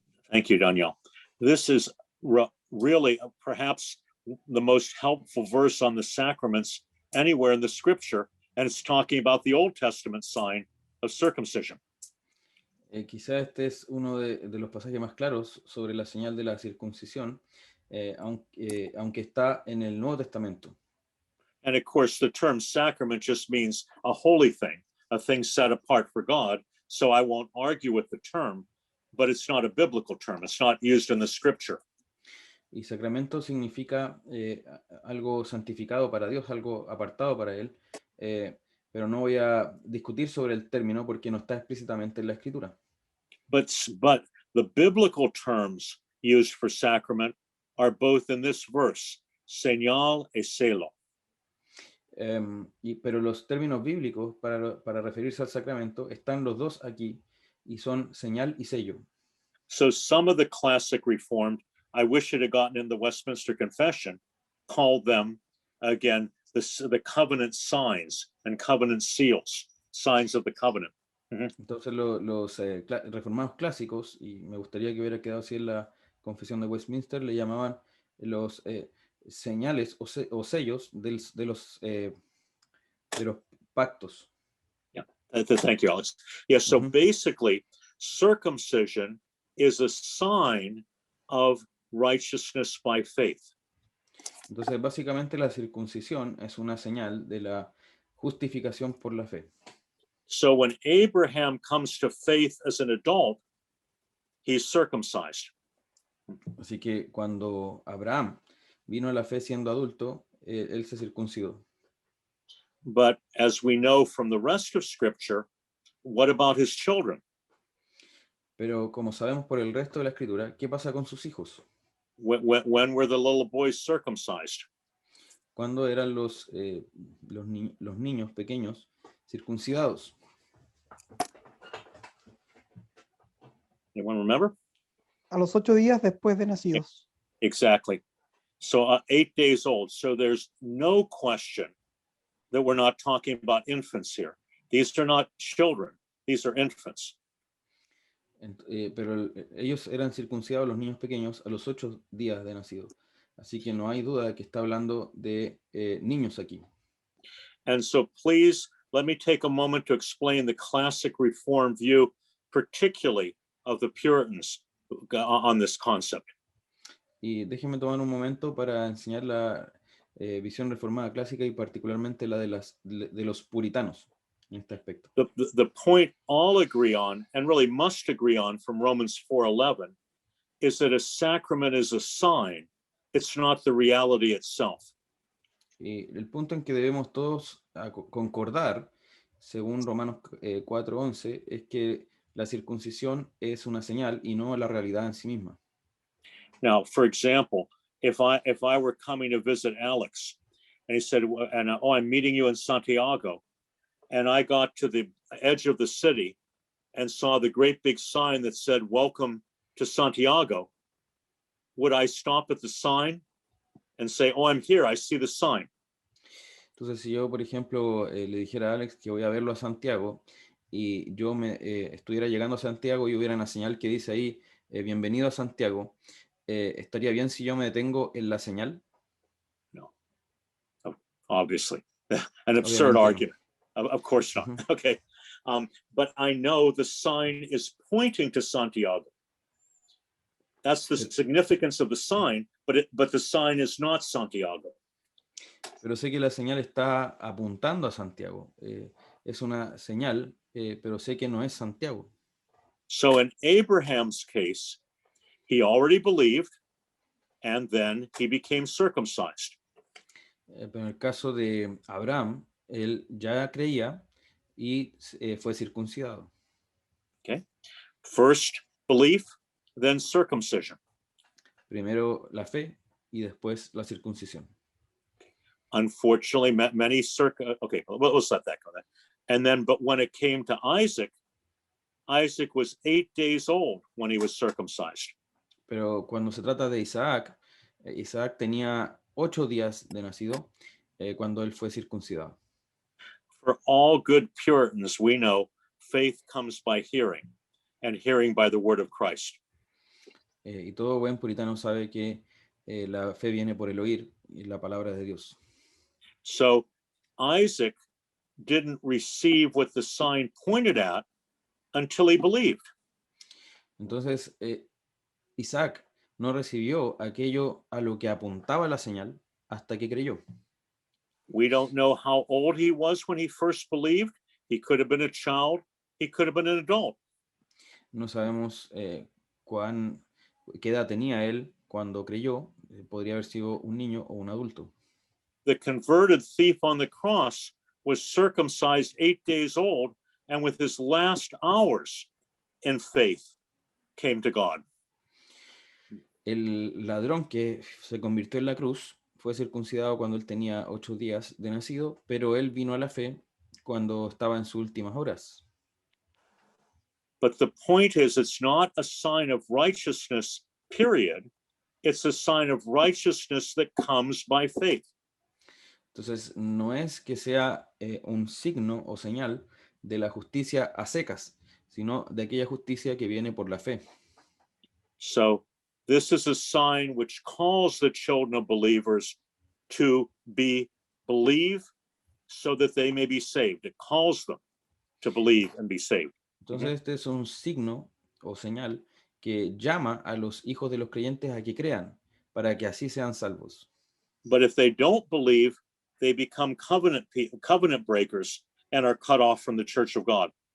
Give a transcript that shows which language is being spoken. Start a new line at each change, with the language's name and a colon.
English: Thank you, Daniel. This is really perhaps the most helpful verse on the sacraments anywhere in the scripture, and it's talking about the Old Testament sign of circumcision.
Spanish: Quizá este es uno de los pasajes más claros sobre la señal de la circuncisión, aunque está en el Nuevo Testamento.
English: And of course, the term sacrament just means a holy thing, a thing set apart for God. So I won't argue with the term, but it's not a biblical term. It's not used in the scripture.
Spanish: Y sacramento significa algo santificado para Dios, algo apartado para Él, pero no voy a discutir sobre el término porque no está explícitamente en la Escritura.
English: But the biblical terms used for sacrament are both in this verse,
Spanish: señal y celo. Pero los términos bíblicos para referirse al sacramento están los dos aquí y son señal y sello.
English: So some of the classic Reformed, I wish it had gotten in the Westminster Confession, called them, again, the covenant signs and covenant seals, signs of the covenant.
Spanish: Entonces los reformados clásicos, y me gustaría que hubiera quedado así en la confesión de Westminster, le llamaban señales o sellos de los pactos.
English: Yeah, thank you, Alex. Yeah, so basically, circumcision is a sign of righteousness by faith.
Spanish: Entonces, básicamente la circuncisión es una señal de la justificación por la fe.
English: So when Abraham comes to faith as an adult, he's circumcised.
Spanish: Así que cuando Abraham vino a la fe siendo adulto, él se circuncidó.
English: But as we know from the rest of Scripture, what about his children?
Spanish: Pero como sabemos por el resto de la escritura, ¿qué pasa con sus hijos?
English: When were the little boys circumcised?
Spanish: ¿Cuándo eran los niños pequeños circuncidados?
English: Anyone remember?
Spanish: A los 8 días después de nacidos.
English: Exactly. So 8 days old. So there's no question that we're not talking about infants here. These are not children. These are infants.
Spanish: Pero ellos eran circuncidados, los niños pequeños, a los 8 días de nacido. Así que no hay duda de que está hablando de niños aquí.
English: And so please, let me take a moment to explain the classic Reformed view, particularly of the Puritans, on this concept.
Spanish: Y déjenme tomar un momento para enseñar la visión reformada clásica y particularmente la de los puritanos en este aspecto.
English: The point all agree on, and really must agree on from Romans 4:11, is that a sacrament is a sign. It's not the reality itself.
Spanish: Y el punto en que debemos todos concordar, según Romanos 4:11, es que la circuncisión es una señal y no la realidad en sí misma.
English: Now, for example, if I were coming to visit Alex, and he said, I'm meeting you in Santiago, and I got to the edge of the city and saw the great big sign that said, "Welcome to Santiago," would I stop at the sign and say, "Oh, I'm here, I see the sign"?
Spanish: Entonces, si yo, por ejemplo, le dijera a Alex que voy a verlo a Santiago y yo estuviera llegando a Santiago y hubiera una señal que dice ahí, bienvenido a Santiago, ¿estaría bien si yo me detengo en la señal?
English: No, obviously. An absurd argument. Of course not. Okay. But I know the sign is pointing to Santiago. That's the significance of the sign, but the sign is not Santiago.
Spanish: Pero sé que la señal está apuntando a Santiago. Es una señal, pero sé que no es Santiago.
English: So in Abraham's case, he already believed, and then he became circumcised.
Spanish: Pero en el caso de Abraham, él ya creía y fue circuncidado.
English: Okay. First belief, then circumcision.
Spanish: Primero la fe y después la circuncisión.
English: Unfortunately, many okay, let's let that go then. And then, but when it came to Isaac, Isaac was 8 days old when he was circumcised.
Spanish: Pero cuando se trata de Isaac, Isaac tenía 8 días de nacido cuando él fue circuncidado.
English: For all good Puritans, we know faith comes by hearing, and hearing by the word of Christ.
Spanish: Y todo buen puritano sabe que la fe viene por el oír y la palabra de Dios.
English: So Isaac didn't receive what the sign pointed at until he believed.
Spanish: Entonces, Isaac no recibió aquello a lo que apuntaba la señal hasta que creyó.
English: We don't know how old he was when he first believed. He could have been a child. He could have been an adult.
Spanish: No sabemos qué edad tenía él cuando creyó. Podría haber sido un niño o un adulto.
English: The converted thief on the cross was circumcised 8 days old, and with his last hours in faith came to God.
Spanish: El ladrón que se convirtió en la cruz fue circuncidado cuando él tenía 8 días de nacido, pero él vino a la fe cuando estaba en sus últimas horas.
English: But the point is, it's not a sign of righteousness, period. It's a sign of righteousness that comes by faith.
Spanish: Entonces, no es que sea un signo o señal de la justicia a secas, sino de aquella justicia que viene por la fe.
English: So this is a sign which calls the children of believers to believe so that they may be saved. It calls them to believe and be saved.
Spanish: Entonces este es un signo o señal que llama a los hijos de los creyentes a que crean, para que así sean salvos.
English: But if they don't believe, they become covenant breakers and are cut off from the church of God.